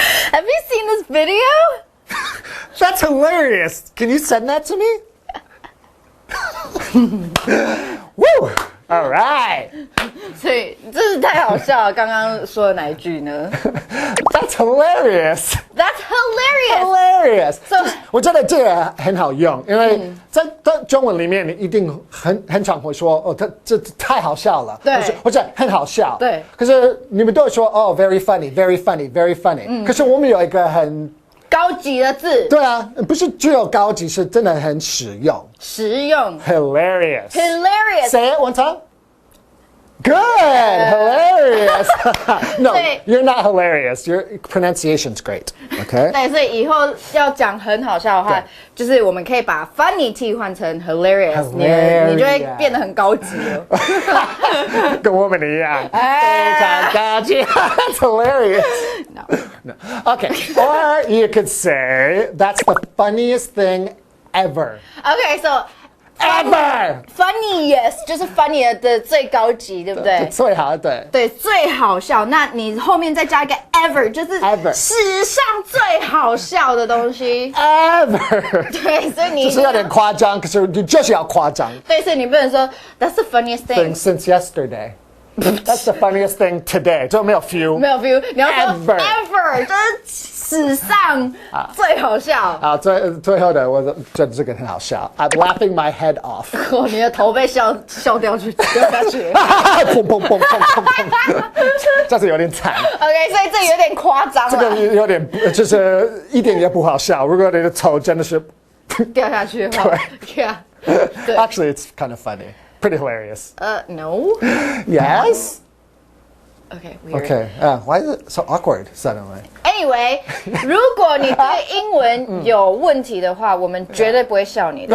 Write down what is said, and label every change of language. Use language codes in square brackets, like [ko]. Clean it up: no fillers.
[en] Have you seen this video? That's hilarious. Can you send that to me? Woo! All right. [zh] 所以这是太好笑了。刚刚说的哪一句呢 [en] That's hilarious. ？That's hilarious. Hilarious. So [zh] 我觉得这个很好用，因为在中文里面，你一定很常会说哦，这太好笑了，对或者很好笑，对。可是你们都会说哦， [en] very funny, very funny, very funny。 [zh] 可是我们有一个很高级的字，对啊，不是只有高级，是真的很实用。实用 [en] Hilarious. hilarious。 Say it one time. Good, hilarious. No, [zh] 对 [en] you're not hilarious. Your pronunciation's great. Okay. [zh] 对，所以以后要讲很好笑的话，就是我们可以把 funny 替换成 hilarious， 你就会变得很高级了。跟我们一样，非常高级。 [en] That's hilarious. No. Okay. Or you could say that's the funniest thing ever. Okay, so Ever. [zh] funniest 就是 funny 的最高级，对不对？最好对。对，最好笑。那你后面再加一个 ever， 就是 [en] Ever [zh] 史上最好笑的东西。 [en] Ever. [zh] 对，所以你就是有点夸张，可是你就是要夸张。对，所以你不能说 [en] That's the funniest Thing since yesterday. That's the funniest thing today. [zh] 就没有 feel。没有 feel， 你要说 [en] Ever [zh] ever， 就是史上最好笑。好，最后的，我觉得这个很好笑。 [en] I'm laughing my head off. [zh] 哦，你的头被笑掉下去。砰砰砰砰砰砰，这是有点惨。 OK， 所以这有点夸张了。这个有点就是一点也不好笑。如果你的头真的是掉下去的话，对。 [en] Actually, it's kind of funny. Pretty hilarious. No. Yes? Okay, weird. Okay. Why is it so awkward suddenly? [zh] Anyway， 如果你对英文有问题的话，我们绝对不会笑你的。